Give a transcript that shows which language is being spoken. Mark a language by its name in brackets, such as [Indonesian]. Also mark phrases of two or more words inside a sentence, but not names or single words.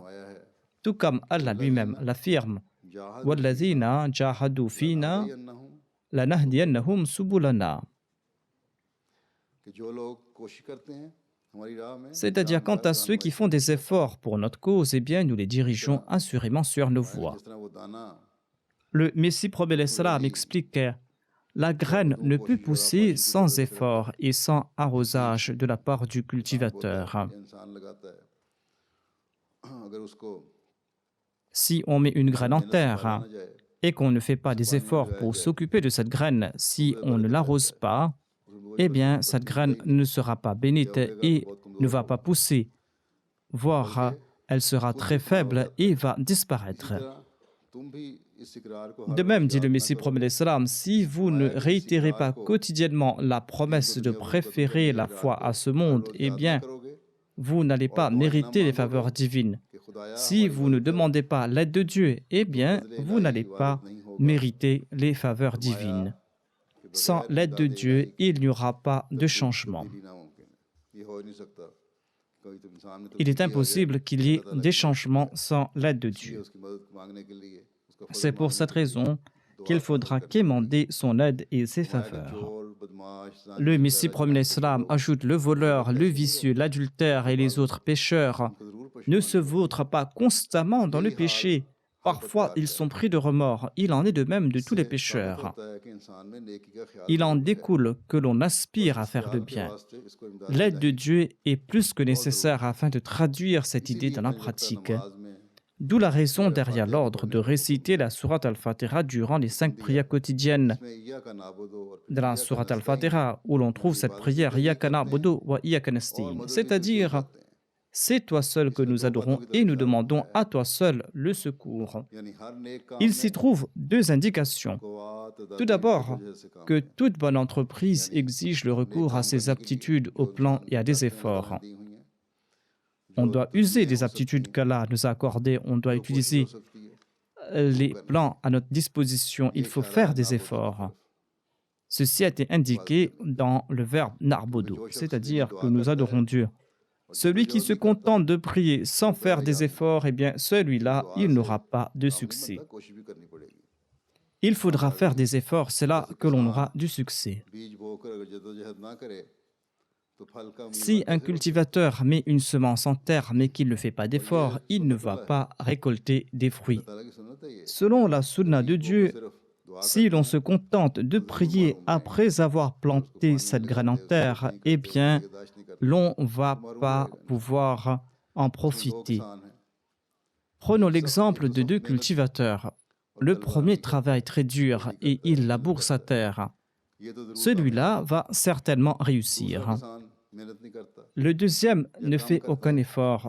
[Urdu] فرمایا ہے [French] Tout comme Allah lui-même l'affirme: [Arabic] जाहद وَالَّذِينَ جَاهَدُوا فِينَا अन्नहुम, لَنَهْدِيَنَّهُمْ سُبُلَنَا. [Urdu] کہ جو لوگ کوشش کرتے ہیں ہماری راہ میں, [French] C'est-à-dire, quant à ceux qui font des efforts pour notre cause, eh bien, nous les dirigeons assurément sur nos voies. [Urdu] جس طرح وہ دانہ [French] Le Messie prophète l'Islam explique que la graine ne peut pousser sans effort et sans arrosage de la part du cultivateur. [Urdu] انسان لگاتا ہے، اگر اس کو [French] Si on met une graine en terre [Urdu] نہ جائے, [French] et qu'on ne fait pas des efforts pour s'occuper de cette graine, si on ne l'arrose pas, eh bien, cette graine ne sera pas bénite et ne va pas pousser, voire elle sera très faible et va disparaître. [Urdu] تم بھی اس اقرار کو [French] De même, dit le Messie prophète l'Islam, si vous ne réitérez pas quotidiennement la promesse de préférer la foi à ce monde, eh bien, [Urdu] करोगे [French] vous n'allez pas mériter les faveurs divines. [Urdu] کہ خدایا [French] Si vous ne demandez pas l'aide de Dieu, eh bien, vous n'allez pas mériter les faveurs divines. Sans l'aide de Dieu, il n'y aura pas de changement. [Urdu] ہی ناممکن ہے۔ یہ ہو ہی نہیں سکتا۔ کوئی تو انسان نے تو [French] Il est impossible qu'il y ait des changements sans l'aide de Dieu. [Urdu] اس کی مدد مانگنے کے لیے اس کا [French] C'est pour cette raison qu'il faudra quémander son aide et ses faveurs. [Urdu] چور، بدمعاش، جان [French] Le Messie prophète l'Islam ajoute: le voleur, le vicieux, l'adultère et les autres pécheurs [Urdu] کو ضرور پچھ-- [French] ne se vautrent pas constamment dans le péché. Parfois, ils sont pris de remords. Il en est de même de tous les pécheurs. [Urdu] ہوتا ہے کہ انسان میں نیکی کا خیال [French] Il en découle que l'on aspire à faire le bien. [Urdu] واسطے اس کو امداد [French] L'aide de Dieu est plus que nécessaire afin de traduire cette idée dans la pratique. [Urdu] نماز میں [French] D'où la raison derrière l'ordre de réciter la sourate Al-Fatiha durant les 5 prières quotidiennes. [Urdu] इसमें [Arabic] إِيَّاكَ نَعْبُدُ [Urdu] और [French] Dans la sourate Al-Fatiha, où l'on trouve cette prière [Arabic] إِيَّاكَ نَعْبُدُ وَإِيَّاكَ نَسْتَعِينُ, [French] c'est-à-dire c'est toi seul que nous adorons et nous demandons à toi seul le secours. [Urdu] یعنی ہر نیک کام [French] Il s'y trouve 2 indications. [Urdu] کو تدبر [French] Tout d'abord, [Urdu] کی وجہ سے کام [French] que toute bonne entreprise exige le recours à ses aptitudes, au plan et à des efforts. [Urdu] دی ہوئی ہیں, [French] On doit user des aptitudes qu'Allah nous a accordées, on doit utiliser [Urdu] ہو سکتی ہے. [French] les plans à notre disposition, il faut faire des efforts. Ceci a été indiqué dans le verbe narbodo, c'est-à-dire que nous adorons Dieu. Celui qui se contente de prier sans faire des efforts, eh bien, celui-là, il n'aura pas de succès. [Urdu] بندہ کوشش بھی کرنی پڑے گی. [French] Il faudra faire des efforts, c'est là que l'on aura du succès. [Urdu] بیج بو کر اگر جدوجہد نہ کرے تو پھل کا [French] Si un cultivateur met une semence en terre mais qu'il ne fait pas d'efforts, il ne va pas récolter des fruits. [Urdu] اللہ کی سنت ہے یہ. [French] Selon la sunna de Dieu, [Urdu] صرف دعا [French] si l'on se contente de prier après avoir planté cette graine en terre, eh bien, [Urdu] برداشت نہیں کر [French] l'on ne va pas pouvoir en profiter. Prenons l'exemple de deux cultivateurs. Le premier travaille très dur et il laboure sa terre. Celui-là va certainement réussir. Le deuxième ne fait aucun effort.